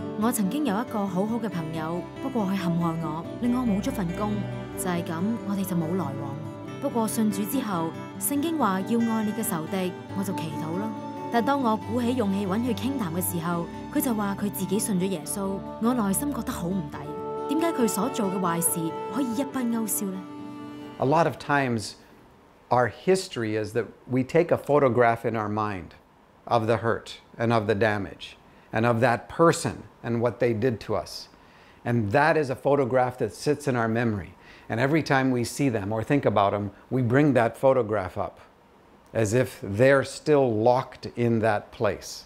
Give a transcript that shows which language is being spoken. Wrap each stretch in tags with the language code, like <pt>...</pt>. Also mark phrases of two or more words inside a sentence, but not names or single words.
<yue>我曾經有一個好好嘅朋友，不過佢陷害我，令我冇咗份工，就係咁，我哋就冇來往。不過信主之後，聖經話要愛你嘅仇敵，我就祈禱啦。但當我鼓起勇氣揾佢傾談嘅時候，佢就話佢自己信咗耶穌，我內心覺得好唔抵。點解佢所做嘅壞事可以一筆勾銷呢？</yue> <en>A lot of times, our history is that we take a photograph in our mind of the hurt and of the damage and of that person and what they did to us. And that is a photograph that sits in our memory. And every time we see them or think about them, we bring that photograph up as if they're still locked in that place.</en>